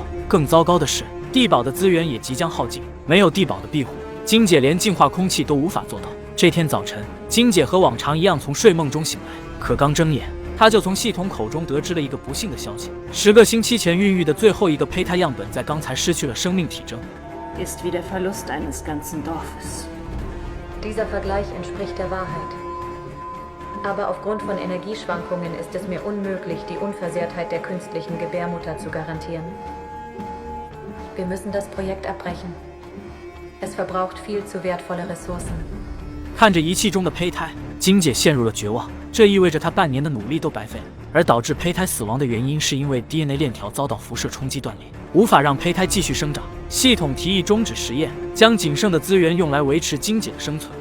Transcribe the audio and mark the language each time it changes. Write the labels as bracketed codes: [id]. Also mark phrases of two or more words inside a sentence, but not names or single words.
[zh] 更糟糕的是，地堡的资源也即将耗尽，没有地堡的庇护，金姐连净化空气都无法做到。这天早晨，金姐和往常一样从睡梦中醒来，可刚睁眼，她就从系统口中得知了一个不幸的消息：10个星期前孕育的最后一个胚胎样本在刚才失去了生命体征。 [de] Ist wie der Verlust eines ganzen Dorfes. Dieser Vergleich entspricht der Wahrheit. Aber aufgrund von Energieschwankungen ist es mir unmöglich, die Unversehrtheit der künstlichen Gebärmutter zu garantieren. Wir müssen das Projekt abbrechen. Es verbraucht viel zu wertvolle Ressourcen. [zh] 看着仪器中的胚胎，金姐陷入了绝望。这意味着她半年的努力都白费了。而导致胚胎死亡的原因是因为 DNA 链条遭到辐射冲击断裂，无法让胚胎继续生长。系统提议终止实验，将仅剩的资源用来维持金姐的生存。